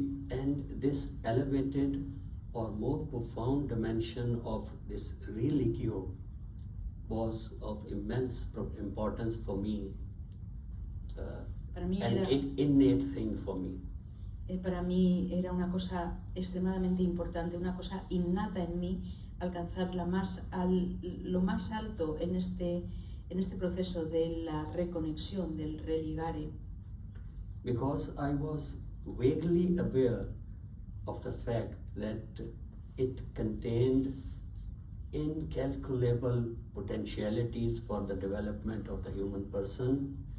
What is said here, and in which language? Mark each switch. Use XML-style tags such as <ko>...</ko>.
<en>And this elevated or more profound dimension of this religio was of immense importance for me,</en> <es>Para mí</es> <en>an</en> <es>era</es> <en>innate thing for me.</en> <es>Para mí era una cosa extremadamente importante, una cosa innata en mí, alcanzar lo más alto en este proceso de la reconexión, del religare.</es> <en>Because I was vaguely aware of the fact that it contained incalculable potentialities for the development of the human person,</en>